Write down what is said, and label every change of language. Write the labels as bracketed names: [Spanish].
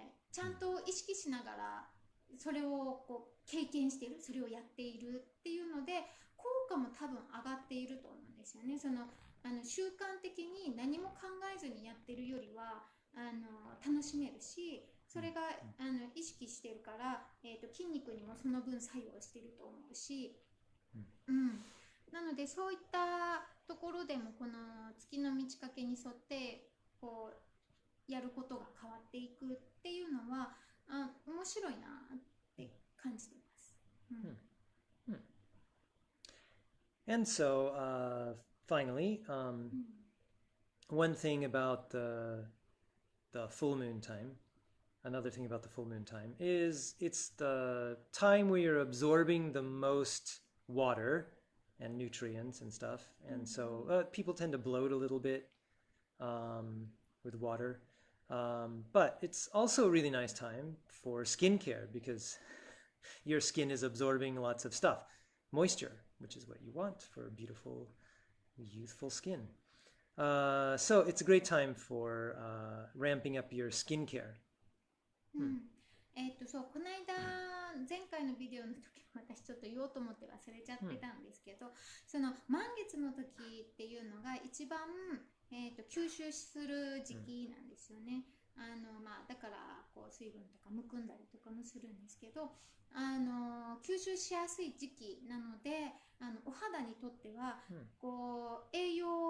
[Japanese] ちゃんと意識しながらそれをこう経験している、それをやっているっていうので効果も多分上がっていると思うんですよね。その習慣的に何も考えずにやってるよりは楽しめるし、それが意識してるから、筋肉にもその分作用してると思うし、なのでそういったところでもこの月の満ち欠けに沿ってこうやることが変わっていくっていうのは面白いなって感じてます。 [English] And so, finally, one thing about the full moon time, another thing about the full moon time is it's the time where you're absorbing the most water and nutrients and stuff. And so people tend to bloat a little bit with water. But it's also a really nice time for skincare because your skin is absorbing lots of stuff, moisture, which is what you want for a beautiful, youthful skin. So it's a great time for ramping up your skincare. [Japanese] そうこの間前回のビデオの時も私ちょっと言おうと思って忘れちゃってたんですけど、その満月の時っていうのが一番、吸収する時期なんですよね。だからこう水分とかむくんだりとかもするんですけど、吸収しやすい時期なのでお肌にとってはこう栄養